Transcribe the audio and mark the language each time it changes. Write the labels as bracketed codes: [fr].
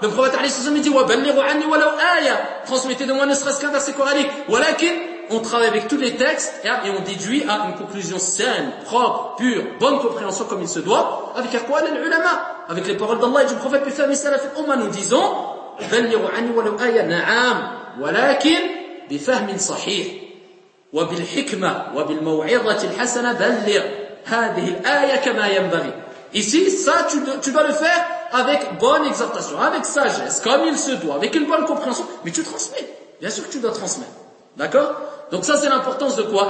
[fr] Le prophète Ali Sazam dit, [ar] wa balligu anni wa law aya. [fr] Transmettez de moi ne serait-ce qu'un verset coranique. Walakin, on travaille avec tous les textes et on déduit à une conclusion saine, propre, pure, bonne compréhension comme il se doit, avec al-Qur'an al-Ulama, avec les paroles d'Allah et du prophète Pifam et Salaf al-Umma, nous disons, [ar] balligu anni wa law aya na'am. ولكن بفهم صحيح وبالحكمة وبالموعظة الحسنة بلغ هذه الآية كما ينبغي. [fr] Ici, ça, tu dois le faire avec bonne exhortation, avec sagesse, comme il se doit, avec une bonne compréhension. Mais tu transmets. Bien sûr que tu dois transmettre. D'accord? Donc ça, c'est l'importance de quoi?